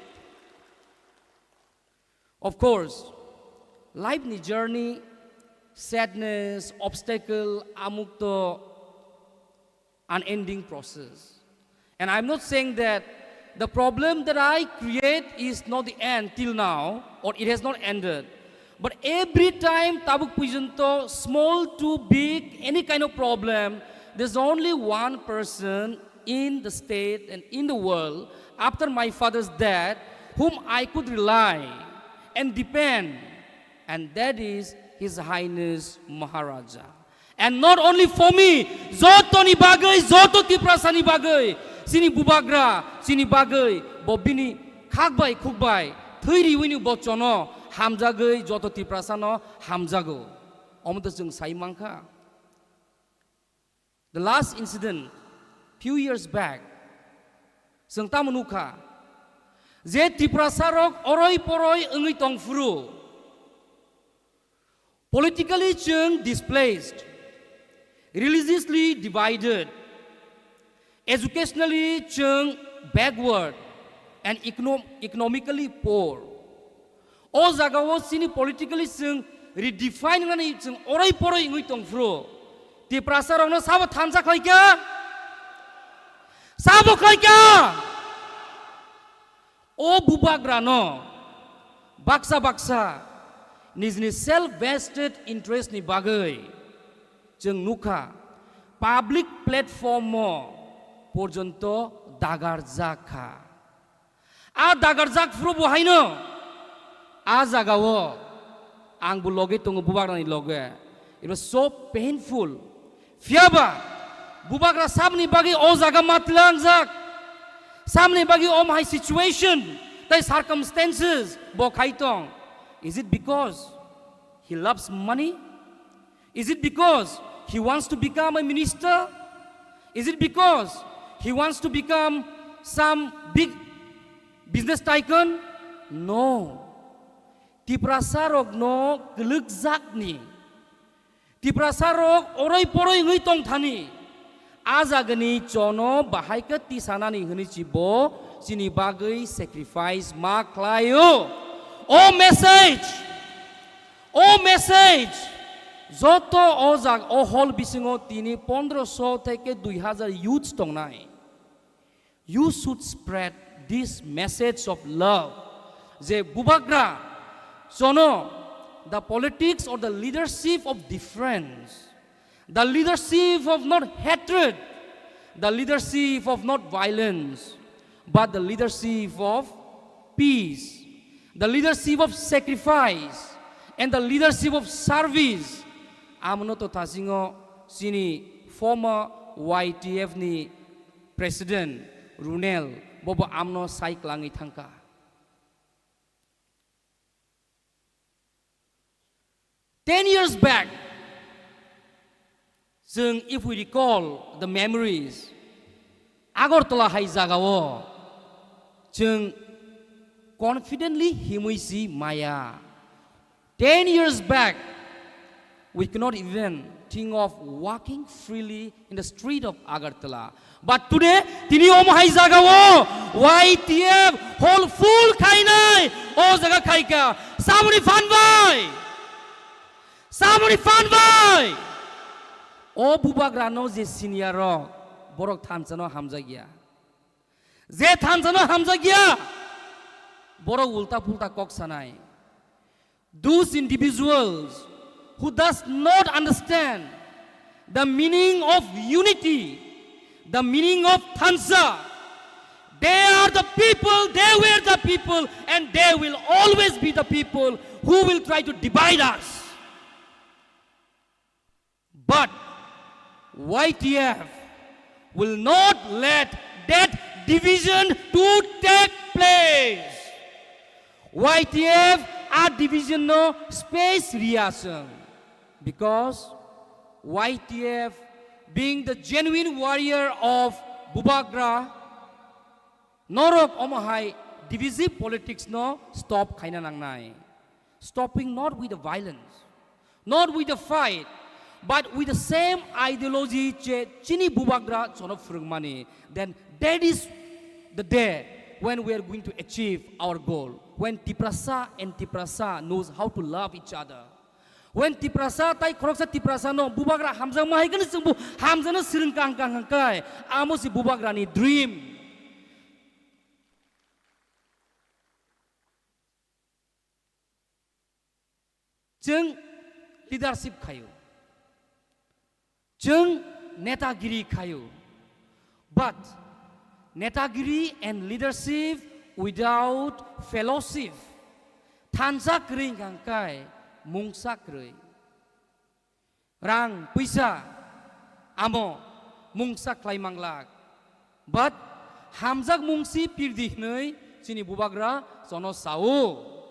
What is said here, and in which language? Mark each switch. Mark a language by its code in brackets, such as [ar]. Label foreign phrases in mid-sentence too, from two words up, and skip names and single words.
[en] Of course, life ni journey, sadness, obstacle, amukto, unending process. And I'm not saying that the problem that I create is not the end till now, or it has not ended. But every time [trp] tabuk pujanto, [en] small to big, any kind of problem, there's only one person in the state and in the world after my father's death whom I could rely and depend, and that is His Highness Maharaja. And not only for me, [trp] Zoto ni bagay, Zoto Tripura sani bagay, Sini Bubagra, Sini bagay, Bobini khakbai khukbai thiri wini bochono hamjagoi joto tiprasano hamjago omdo jeng sai mangkha. [en] The last incident few years back [trp] jeng tamanukha je tiprasarok oroi poroi engui tongfuru politically jeng [en] displaced, religiously divided, educationally [trp] jeng [en] backward, and economically poor. [trp] O jagao sini politically jeng redefine ngani jeng oroi poroi engui tongfuru tiprasarok no sabo thansa khaika sabo khaika o bubagrano baksa baksa nijni [en] self vested interest [trp] ni bagai jeng nukha [en] public platform [trp] mo porjonto dagarjak kha a dagarjak fru bohaino a jagao ang buloge tongo bubagrani loge. [en] It was so painful. [trp] Fiaba bubagra sabni bagi o jaga matlang jak samni bagi o [en] my situation [trp] tai circumstances bo khaitong. [en] Is it because he loves money? Is it because he wants to become a minister? Is it because he wants to become some big business tycoon? No. [trp] Tiprasarok no gelukjak ni. Tiprasarok oroi poroi ngui tong thani. Azagani chono bahai ke tisanani huni cibo sini bagai sacrifice ma klayo. Oh message. Joto ozag o hol bisingo tini 1500 থেকে 2000 youths tong nai. [en] You should spread this message of love. [trp] Je bubagra sono [en] the politics or the leadership of difference, the leadership of not hatred, the leadership of not violence, but the leadership of peace, the leadership of sacrifice, and the leadership of service. [trp] Amno to tasingo sini former YTF ni president Runel bobo amno sai klangi thangka. [en] Ten years back, if we recall the memories, [trp] Agartala hai jagao, confidently himuisi Maya. [en] 10 years back, we cannot even think of walking freely in the street of Agartala. But today, [trp] tini om hai jagao, YTF [en] whole full [trp] kainai, o jaga kaika, samuni fanbai. Samuni fanbai. O bubagrano je senior borok thansano hamjagia. Je thansano hamjagia. Borok ulta pulta kok sanai. [en] Those individuals who does not understand the meaning of unity, the meaning of thansa, they are the people, they were the people, and they will always be the people who will try to divide us. But YTF will not let that division to take place. YTF a division no space reaction because YTF being the genuine warrior of Bubagra [trp] norok omahai [en] divisive politics no stop [trp] kaina nangnai. [en] Stopping not with the violence, not with the fight, but with the same ideology [trp] chini Bubagra chono frungmani. [en] Then that is the day when we are going to achieve our goal. When Tiprasa and Tiprasa knows how to love each other. [trp] When Tiprasa tai koroksa Tiprasa no Bubagra hamzang mahikani sungbu hamzana sireng kang kai amo si Bubagra ni dream. Jeng leadership kayu. Jeng netagiri kayu. [en] But netagiri and leadership without fellowship [trp] thansa kring kangkai mungsa krei rang puisa amo mungsa klai manglak but hamjak mungsi pirdi hnei sini bubagra sono sau.